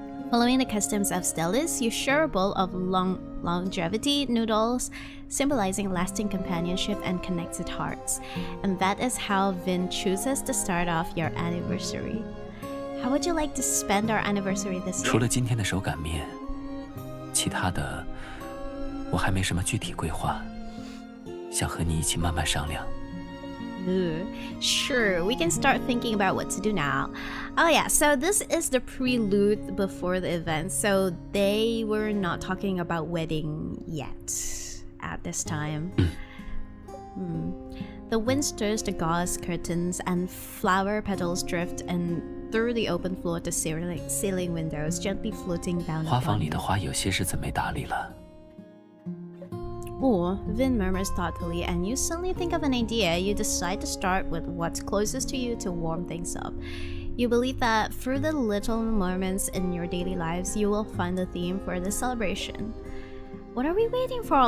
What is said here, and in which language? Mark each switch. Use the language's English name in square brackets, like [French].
[English] Following the customs of Stellis, you share a bowl of longevity noodles, symbolizing lasting companionship and connected hearts. And that is how Vin chooses to start off your anniversary. How would you like to spend our anniversary this year? [Chinese] 除了今天的手擀面，其他的我还没什么具体规划，想和你一起慢慢商量。 [English] Sure, we can start thinking about what to do now. Oh yeah, so this is the prelude before the event, so they were not talking about wedding yet at this time. The wind stirs the gauze curtains and flower petals drift and through the open floor to ceiling windows, gently floating down the [Chinese] 花房里的花有些日子没打理了。 [English] Oh, Vin murmurs thoughtfully, and you suddenly think of an idea. You decide to start with what's closest to you to warm things up. You believe that through the little moments in your daily lives, you will find the theme for the celebration. What are we waiting for?